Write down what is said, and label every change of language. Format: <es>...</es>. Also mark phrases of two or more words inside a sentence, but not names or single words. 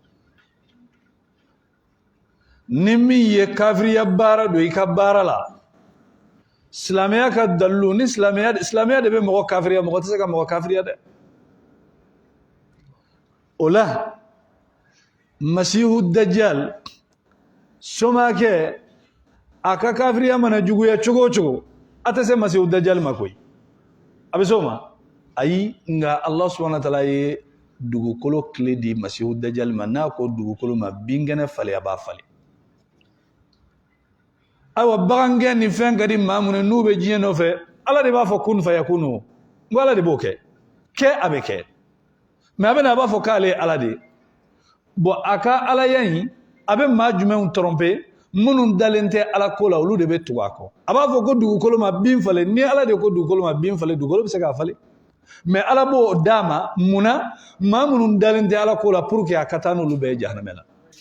<bm>ni min ye kafiriya baara don i ka baara la silamɛya ka dalilu ni silamɛya de bɛ mɔgɔ kafiriya mɔgɔ tɛ se ka mɔgɔ kafiriya dɛ o la masihu dajjal somakɛ a ka kafiriya mana juguya cogo o cogo a tɛ se masihu dajjal ma koyi a bɛ se o ma ayi nka Allah</bm> <ar>سبحانه وتعالى</ar> <bm>ye dugukolo tile di masihu dajjal ma n'a ko dugukolo ma binkɛnɛ falen a b'a falen ayiwa bagangɛn ni fɛn ka di maa minnu n'u bɛ diɲɛ nɔfɛ Ala de b'a fɔ</bm> <ar>كن فيكون</ar> <bm>n ko Ala de b'o kɛ a bɛ kɛ mais a bɛ na a b'a fɔ k'ale ye Ala de ye bon a ka Alaya in a bɛ maa jumɛnw tromper minnu dalen tɛ Ala ko la olu de bɛ tugu a kɔ a b'a fɔ ko dugukolo ma bin falen ni Ala de ko dugukolo ma bin falen dugukolo bɛ se k'a falen mais Ala b'o d'a ma munna maa minnu dalen tɛ Ala ko la</bm> <fr>pour que</fr> <bm>a ka taa n'olu bɛɛ ye jahanamɛ la</bm>